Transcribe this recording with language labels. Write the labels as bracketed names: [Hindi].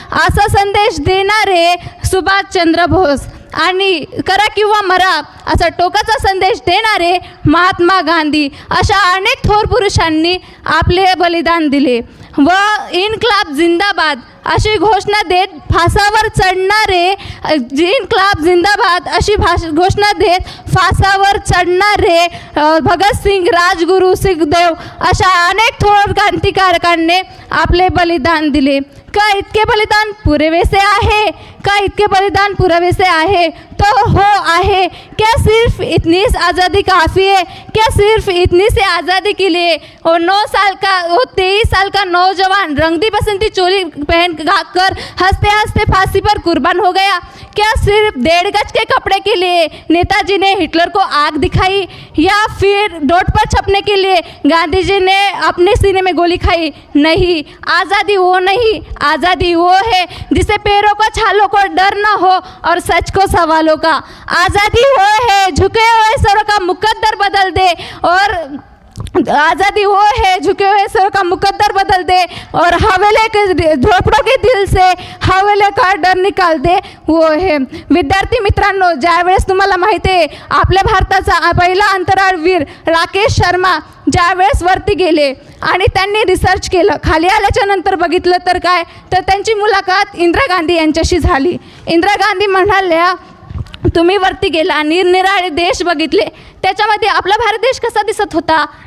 [Marathi] असा संदेश देणारे सुभाषचंद्र बोस आणि करा किंवा मरा असा टोकाचा संदेश देणारे महात्मा गांधी अशा अनेक थोर पुरुषांनी आपले बलिदान दिले व इन्क्लाब जिंदाबाद अशी घोषणा देत फासावर चढणारे, इन्क्लाब जिंदाबाद अशी घोषणा देत फासावर चढणारे भगतसिंग, राजगुरू, सुखदेव अशा अनेक थोर क्रांतिकारकांनी आपले बलिदान दिले. का इतके बलिदान पुरेसे आहे? का इतके बलिदान पुरेसे आहे? तो हो आहे. [Hindi] क्या सिर्फ इतनी आज़ादी काफ़ी है? क्या सिर्फ इतनी से आज़ादी के लिए वो 23 साल का नौजवान रंगदी बसंती चोली पहन कर हंसते हंसते फांसी पर कुर्बान हो गया? क्या सिर्फ 1.5 गज के कपड़े के लिए नेताजी ने हिटलर को आग दिखाई, या फिर नोट पर छपने के लिए गांधी जी ने अपने सीने में गोली खाई? नहीं, आज़ादी वो नहीं, आज़ादी वो है जिसे पैरों को छालों को डर न हो और सच को सवालों का. आज़ादी वो है झुके हुए सरों का मुकद्दर बदल दे, और आज़ादी वो है झुके हुए सर का मुकद्दर बदल दे और हवेले के झोपड़ों के दिल से हवेले का डर निकाल दे, वो है. [Marathi] विद्यार्थी मित्रांनो, ज्यावेळेस तुम्हाला माहिती आहे आपल्या भारताचा पहिला अंतराळवीर राकेश शर्मा ज्यावेळेस वरती गेले आणि त्यांनी रिसर्च केलं, खाली आल्याच्या नंतर बघितलं तर काय, तर त्यांची मुलाखत इंदिरा गांधी यांच्याशी झाली. इंदिरा गांधी म्हणाल्या, तुम्ही वरती गेला, निरनिराळे देश बघितले, त्याच्यामध्ये आपला भारत देश कसा दिसत होता?